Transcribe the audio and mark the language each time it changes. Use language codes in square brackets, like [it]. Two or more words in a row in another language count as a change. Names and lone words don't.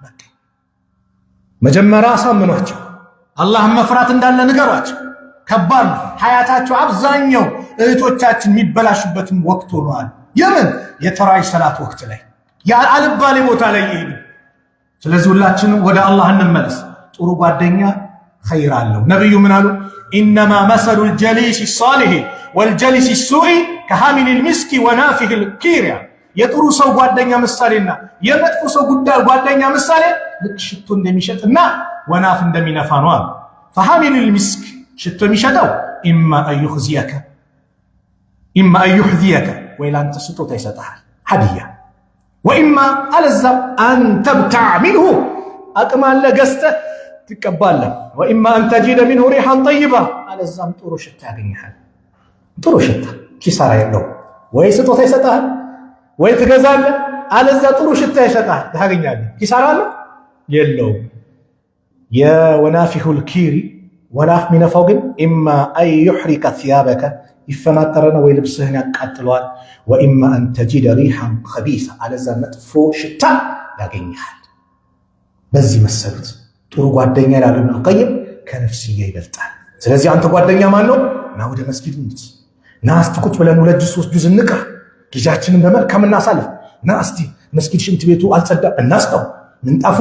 [am] መጀመሪያ አሳምኗቸው፣ አላህን መፍራት እንዳለ ንገሯቸው። ከባድ ሀያታቸው አብዛኛው እህቶቻችን የሚበላሹበትም ወቅት ሆኗል። የምን የተራይ ሰላት ወቅት ላይ አልባሌ ቦታ ላይ ይሄዱ። ስለዚህ ሁላችንም ወደ አላህ እንመለስ። ጥሩ ጓደኛ ኸይር አለው። ነብዩ ምን አሉ? [ar] إنما مثل الجليس الصالح والجليس السوء كحامل المسك ونافخ الكير። [am] የጥሩ ሰው ጓደኛ ምሳሌና የመጥፎ ሰው ጓደኛ ምሳሌ ልክ ሽቶ እንደሚሸጥና ወናፍ እንደሚነፋ ነው አሉ። [ar] فحامل المسك [am] ሽቶ የሚሸጠው إما [ar] أن يحذيك [am] ወይላ አንተ ስጦታ ይሰጣል ሀዲያ وإما አለዛም [ar] أن تبتع منه [am] አቅም አለ ገዝተህ ትቀባለህ። [ar] وإما أن تجد منه ريحا طيبة [am] አለዛም ጥሩ ሽታ ያገኛል። ጥሩ ሽታ ኪሳራ የለው። ወይ ስጦታ ይሰጣል ወይ ትገዛለህ፣ አለዛ ጥሩ ሽታ ይሰጣል ታገኛለህ። ኪሳራ አለ የለው። የወናፊሁል ኪሪ ወናፍ ሚነፋው ግን [ar] إما أن يحرق ثيابك [am] ይፈናጠረና ወይ ልብስህን ያቃጥለዋል። [ar] وإما أن تجد ريحا خبيثة [am] አለዛ መጥፎ ሽታ ያገኛል። በዚህ መሰሉት ጥሩ ጓደኛ ይላሉ ኢብኑ ቀይም ከነፍስያ ይበልጣል። ስለዚህ አንተ ጓደኛ ማን ነው? ና ወደ መስጊድ እንሂድ፣ ና እስቲ ቁጭ ብለን 2 ጁዝ 3 ጁዝ እንቅራ፣ ጊዜያችንን በመልካም እናሳልፍ፣ ና እስቲ መስጊድ ሽንት ቤቱ አልጸዳም እናስጠው፣ ምንጣፉን